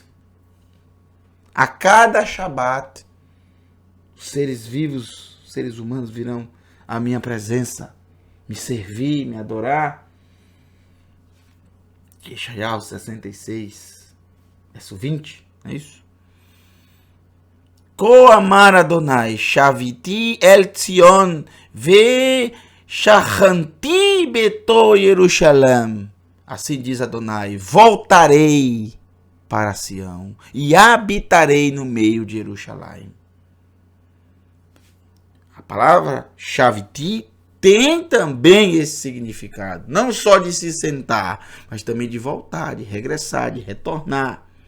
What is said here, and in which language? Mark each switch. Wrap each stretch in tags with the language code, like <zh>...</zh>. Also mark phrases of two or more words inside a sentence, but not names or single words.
<pt>A cada Shabat, os seres vivos, os seres humanos virão à minha presença, me servir, me adorar. Yeshayahu 66, verso 20, é isso?</pt> <he>כה אמר אדוני, שבתי אל ציון ושכנתי בתוך ירושלים.</he> <pt>Assim diz Adonai: voltarei para Sião e habitarei no meio de Jerusalém. A palavra Shaviti tem também esse significado, não só de se sentar, mas também de voltar, de regressar, de retornar.</pt>